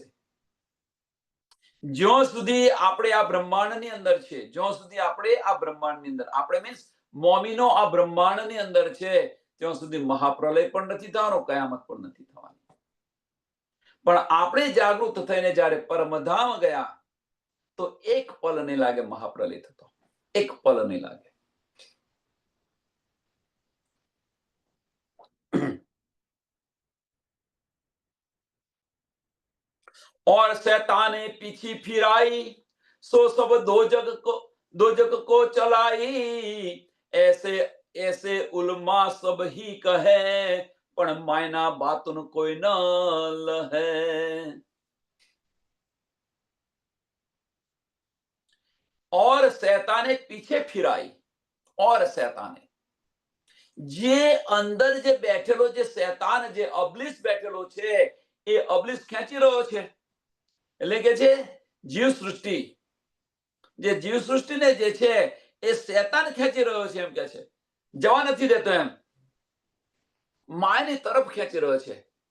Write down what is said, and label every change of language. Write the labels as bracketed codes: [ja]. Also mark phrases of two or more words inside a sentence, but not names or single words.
[gu] જ્યાં સુધી આપણે આ બ્રહ્માંડની અંદર છે, જ્યાં સુધી આપણે આ બ્રહ્માંડની અંદર, આપણે મીન્સ મોમીનો આ બ્રહ્માંડની અંદર છે, ત્યાં સુધી મહાપ્રલય પણ નથી થવાનો, કયામત પણ નથી થવાની. પણ આપણે જાગૃત થઈને જ્યારે પરમધામ ગયા તો એક પલ નહીં લાગે મહાપ્રલય થતો, એક પલ નહીં લાગે. [hi] और शैताने पीछे फिराई, सो सब दो जग को चलाई, ऐसे ऐसे उलमा सब ही कहे, पण मायना बातुन कोई न लहे. और शैताने पीछे फिराई, और शैताने [gu] જે અંદર જે બેઠેલો જે શૈતાન જે અબલીસ બેઠેલો છે એ અબલીસ ખેંચી રહ્યો છે, એટલે કે છે જીવ સૃષ્ટિ, જે જીવ સૃષ્ટિને જે છે એ શૈતાન ખેંચી રહ્યો છે, એમ કે છે જવા નથી દેતો, એમ માયાની તરફ ખેંચી રહ્યો છે.